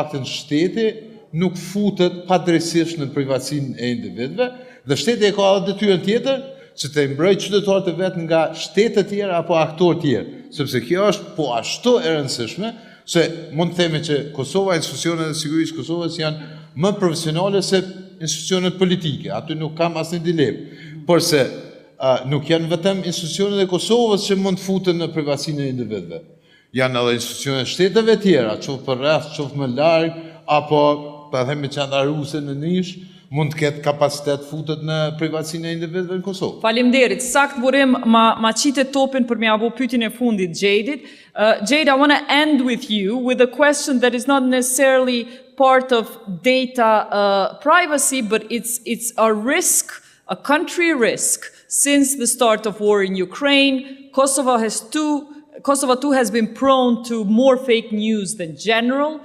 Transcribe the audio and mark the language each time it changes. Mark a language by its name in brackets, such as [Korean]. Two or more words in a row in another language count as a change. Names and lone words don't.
[Albanian] paktën shteti nuk futet padrejtisht në privatësinë e individëve dhe shteti e ka edhe detyrën tjetër që të mbrojë qytetarët e vet nga shtete të tjera apo aktorë tjerë, sepse kjo është po ashtu e rëndësishme se mund të themi që Kosova, institucionet e sigurisë Kosovës janë më profesionale se institucionet politike, aty nuk kam asnjë dilemë, por se nuk janë vetëm institucionet e Kosovës që mund të futen në privatësinë e individëve. Janë edhe institucionet e shteteve tjera, qoftë për rreth, qoftë më larg, apo ta themi qandaruse në nish, mund të ketë kapacitet futet në privatësinë e individëve në Kosovë. Faleminderit. Sakt Burim ma qitet topin për m'ia bu pyetjen e fundit Jadeit. [English] Jade, I want to end with you with a question that is not necessarily part of data privacy, but it's a risk, a country risk. Since the start of war in Ukraine, Kosovo too has been prone to more fake news than general.